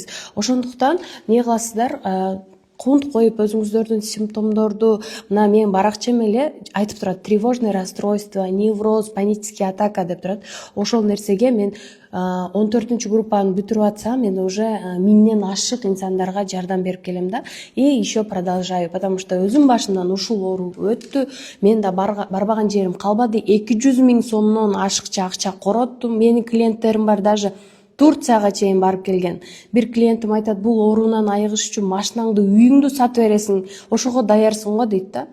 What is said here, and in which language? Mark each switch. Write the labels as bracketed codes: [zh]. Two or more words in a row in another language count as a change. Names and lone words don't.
[ky] Ошондуктан эмне кыласыздар? Кунт коюп өзүңүздөрдүн симптомдорду, мына мен баракчам эле айтып турат: [ru] тревожное расстройство, невроз, панический атака [ky] деп турат. Ошол нерсеге мен 14-группаны бүтүрүп атсам, мен уже 1000ден ашык инсандарга жардам берип келем да. [ru] И еще продолжаю, потому что [ky] өзүм башымдан ушул оору өттү. Мен да барбаган жерим калбады. 200 000 сомдон ашыкча акча короттум. Менин клиенттерим бар, даже Турцияга чейин барып келген. Бир клиентим айтат: бул оорунан айыгыш үчүн машинаңды, үйүңдү сатып бересиң, ошого даярсың го дейт да.